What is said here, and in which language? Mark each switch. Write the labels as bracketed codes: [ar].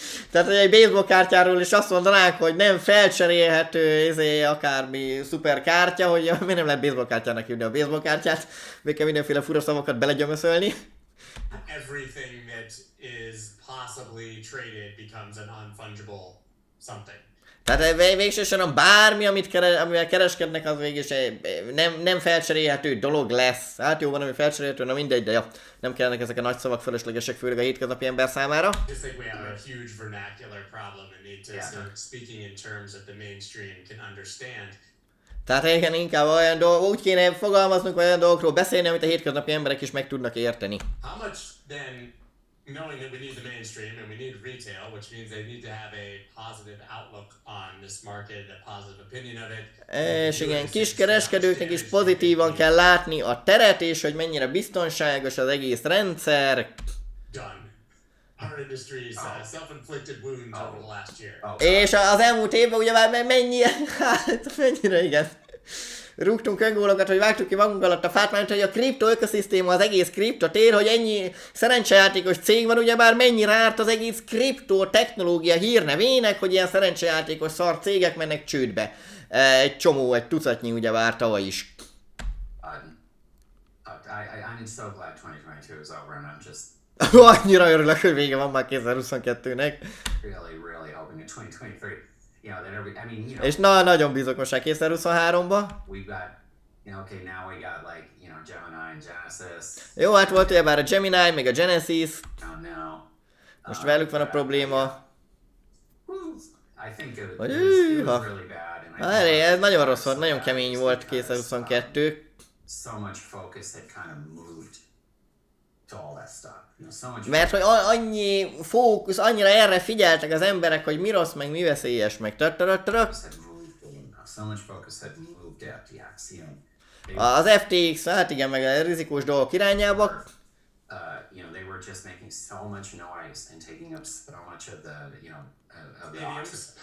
[hu] Tehát, hogy egy baseball kártyáról is azt mondanánk, hogy nem felcserélhető akármi szuper kártya, hogy miért nem lehet baseball kártyának hívni a baseball kártyát, még kell mindenféle fura szavakat belegyömöszölni. [en] everything that is possibly traded becomes a non-fungible something. [hu] Tehát végsősorban bármi, amivel kereskednek, az végig nem felcserélhető dolog lesz. Hát jó, van, ami felcserélhető, na mindegy, de ja, nem kellenek ezek a nagy szavak fölöslegesek, főleg a hétköznapi ember számára. [en] I just think we have a huge vernacular problem and need to start speaking in terms that the mainstream can understand. [hu] Tehát igen, inkább olyan úgy kéne fogalmaznunk, olyan dolgokról beszélni, amit a hétköznapi emberek is meg tudnak érteni. [en] How much then, knowing that we need the mainstream and we need retail, which means they need to have a positive outlook on this market, a positive opinion of it. [hu] És igen, kiskereskedőknek is pozitívan kell látni a teret, és hogy mennyire biztonságos az egész rendszer. [en] Done. Our industry's self-inflicted wounds over the last year. [hu] És az elmúlt évben ugye már mennyire igen. Rúgtunk öngólokat, hogy vágtuk ki magunk alatt a fát, mert hogy a kripto ökoszisztéma, az egész kriptotér, hogy ennyi szerencsejátékos cég van, ugyebár mennyire árt az egész kripto technológia hírnevének, hogy ilyen szerencsejátékos szar cégek mennek csődbe. Egy csomó, egy tucatnyi ugyebár tavaly is. [en] I'm so glad 2022 is over, and I'm just [hu] Annyira örülök, hogy vége van már 2022-nek. [en] really hoping in 2023, that [hu] És nagyon bízok most már 2023-ba. [en] we've got, okay, now we got like, Gemini and Genesis. [hu] Jó, hát volt ugyebár a Gemini, meg a Genesis. [en] Now. [hu] Most velük van a probléma. [en] I think it [hu] Hogy [en] was [hu] hűha. [en] really bad. And [hu] Ez nagyon rossz volt, nagyon kemény volt 2022. [en] So much focus had kind of moved to all that stuff. So much [hu] Mert hogy annyi fókusz, annyira erre figyeltek az emberek, hogy mi rossz, meg mi veszélyes, meg [en] focus had moved, so much focus had moved to FTX, [hu] Az FTX, hát igen, meg a rizikós dolgok irányába. [en] They were were just making so much noise and taking up so much of the, of the auction.